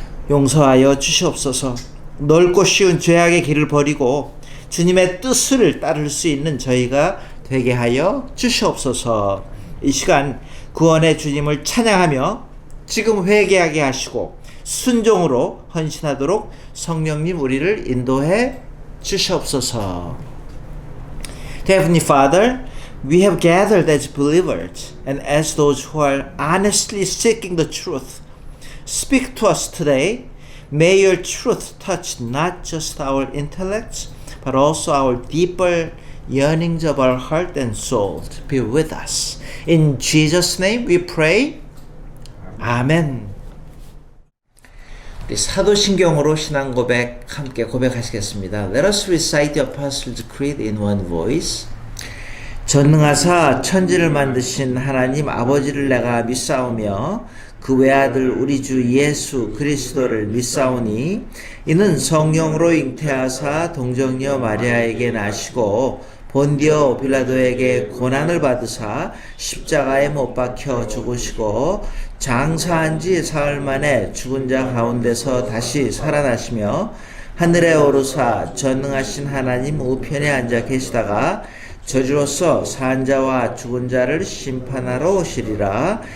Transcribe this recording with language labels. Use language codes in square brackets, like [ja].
[ko] 용서하여 주시옵소서. 넓고 쉬운 죄악의 길을 버리고 주님의 뜻을 따를 수 있는 저희가 되게 하여 주시옵소서. 이 시간 구원의 주님을 찬양하며 지금 회개하게 하시고 순종으로 헌신하도록 성령님 우리를 인도해 주시옵소서. [en] Heavenly Father, we have gathered as believers and as those who are honestly seeking the truth. Speak to us today. May your truth touch not just our intellects, but also our deeper yearnings of our heart and soul. Be with us. In Jesus' name we pray. 아멘. [ko] 우리 사도신경으로 신앙 고백 함께 고백하시겠습니다. [en] Let us recite the Apostles' Creed in one voice. [ko] 전능하사 천지를 만드신 하나님 아버지를 내가 믿사오며 그 외아들 우리 주 예수 그리스도를 믿사오니 이는 성령으로 잉태하사 동정녀 마리아에게 나시고 본디오 빌라도에게 고난을 받으사 십자가에 못 박혀 죽으시고 장사한 지 사흘 만에 죽은 자 가운데서 다시 살아나시며 하늘에 오르사 전능하신 하나님 우편에 앉아 계시다가 저주로서 산 자와 죽은 자를 심판하러 오시리라.